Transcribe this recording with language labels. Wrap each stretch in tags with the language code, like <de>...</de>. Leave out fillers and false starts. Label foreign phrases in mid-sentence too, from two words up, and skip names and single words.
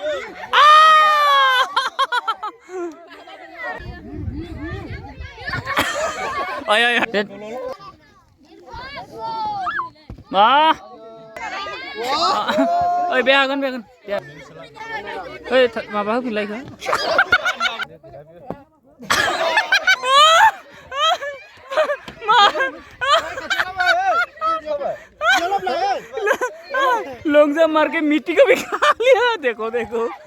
<brx>आय आय मा ओइ बे हागोन ओइ माबा होफिनलायखो</brx> <hi>लॉन्ग जंप मार के मिट्टी को भी खा लिया देखो देखो</hi>